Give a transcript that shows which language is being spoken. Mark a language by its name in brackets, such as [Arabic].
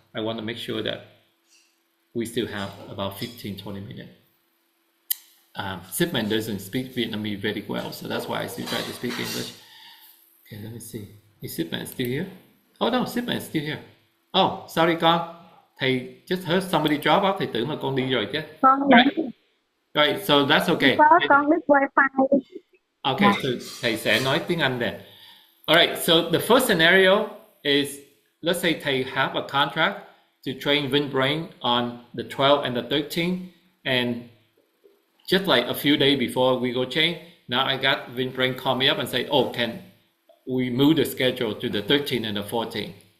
[English] I want to make sure that we still have about 15-20 minutes. Shipment doesn't speak Vietnamese very well, so that's why I still try to speak English. Okay, let me see. Is Shipment still here? Oh no, Shipment is still here. Oh, sorry [Vietnamese] con. Thầy [English] just heard somebody drop off. [Vietnamese] Thầy tưởng là con đi rồi chứ. Con [English] Right, so that's okay. [Vietnamese] Con biết wifi. [English] Okay, so [Vietnamese] thầy sẽ nói tiếng Anh [English] then. All right, so the first scenario is, let's say [Vietnamese] thầy [English] have a contract to train Vinbrain on the 12th and the 13th, and just like a few days before we go change, now I got Vinbrain call me up and say, oh, can we move the schedule to the 13th and the 14th?